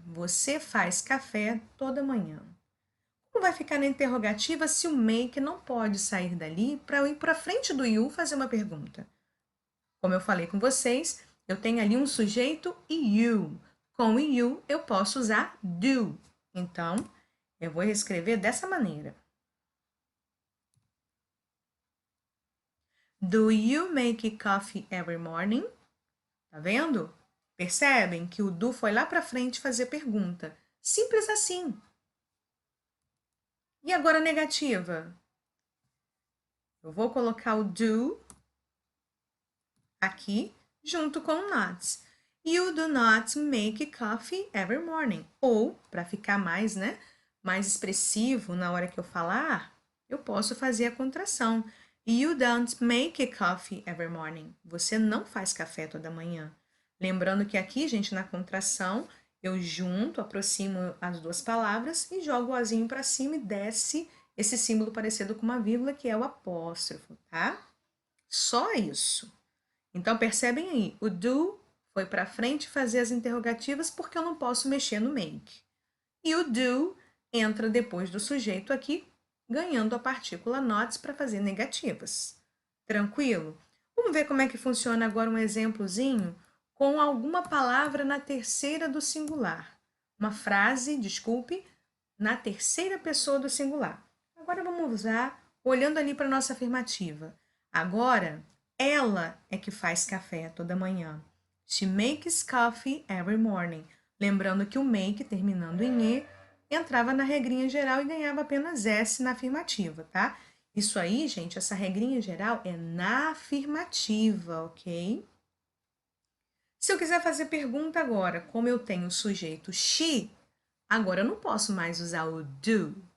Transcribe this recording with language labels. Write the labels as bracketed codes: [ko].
[pt] Você faz café toda manhã. Como vai ficar na interrogativa se o make não pode sair dali para ir para frente do you fazer uma pergunta? Como eu falei com vocês, eu tenho ali um sujeito e you. Com o you eu posso usar do. Então, eu vou reescrever dessa maneira. [en] Do you make coffee every morning? [pt] Tá vendo? Percebem que o do foi lá para frente fazer pergunta. Simples assim. E agora a negativa? Eu vou colocar o do aqui junto com o not. [en] You do not make coffee every morning. [pt] Ou, para ficar mais, mais expressivo na hora que eu falar, eu posso fazer a contração. [en] You don't make coffee every morning. [pt] Você não faz café toda manhã. Lembrando que aqui, gente, na contração, eu junto, aproximo as duas palavras e jogo o ozinho para cima e desce esse símbolo parecido com uma vírgula, que é o apóstrofo, tá? Só isso. Então, percebem aí, o do foi para frente fazer as interrogativas porque eu não posso mexer no make. E o do entra depois do sujeito aqui, ganhando a partícula not para fazer negativas. Tranquilo? Vamos ver como é que funciona agora um exemplozinho com alguma palavra na terceira do singular. Uma frase, desculpe, na terceira pessoa do singular. Agora vamos usar, olhando ali para a nossa afirmativa. Agora, ela é que faz café toda manhã. [en] She makes coffee every morning. [pt] Lembrando que o make, terminando em E, entrava na regrinha geral e ganhava apenas S na afirmativa, tá? Isso aí, gente, essa regrinha geral é na afirmativa, ok? Se eu quiser fazer pergunta agora, como eu tenho o sujeito she, agora eu não posso mais usar o do.